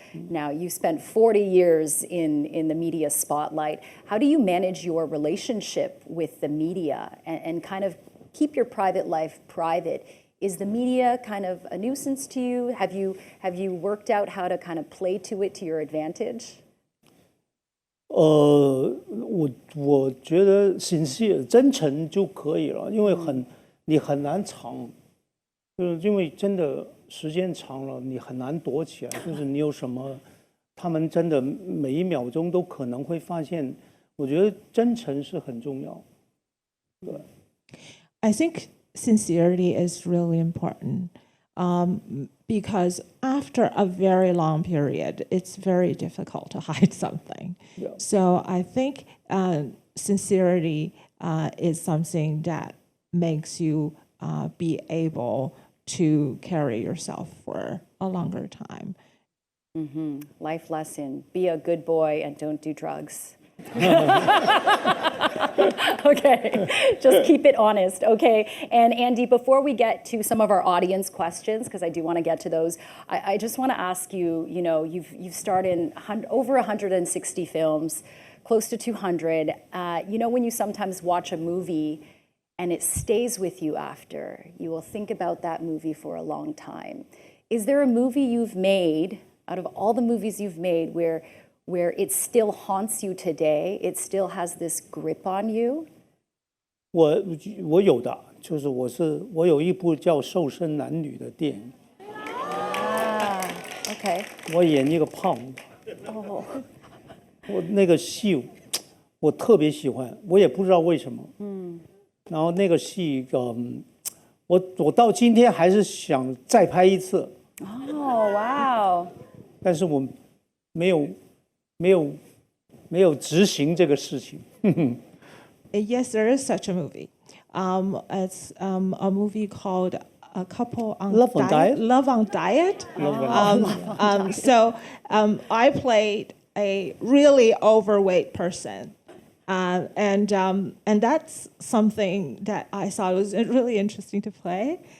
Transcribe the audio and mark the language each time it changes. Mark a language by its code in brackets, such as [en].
[en] Now, you spent 40 years in the media spotlight. How do you manage your relationship with the media and kind of keep your private life private? Is the media kind of a nuisance to you? Have you worked out how to kind of play to it to your advantage? [zh] 我觉得sincere真诚就可以了，因为你很难藏，就是因为真的时间长了，你很难躲起来。就是你有什么，他们真的每一秒钟都可能会发现。我觉得真诚是很重要，对。 [en] I think sincerity is really important because after a very long period, it's very difficult to hide something. Yeah. So I think sincerity is something that makes you be able to carry yourself for a longer time. Life lesson, be a good boy and don't do drugs. Okay, just keep it honest. Okay, and Andy, before we get to some of our audience questions, because I do want to get to those, I just want to ask you, you know, you've starred in over 160 films, close to 200. You know, when you sometimes watch a movie and it stays with you after, you will think about that movie for a long time. Is there a movie you've made, out of all the movies you've made, where it still haunts you today, it still has this grip on you? [zh] 我有的，就是我有一部叫《瘦身男女》的电影， [en] Okay. [zh] 我演一个胖子，我那个戏我特别喜欢，我也不知道为什么，然后那个戏，我到今天还是想再拍一次， [en] Oh, wow. [zh] 但是我没有执行这个事情。 [en] Yes, there is such a movie. It's a movie called A Couple on Love on Diet? Love on Diet. So I played a really overweight person. And that's something that I thought was really interesting to play.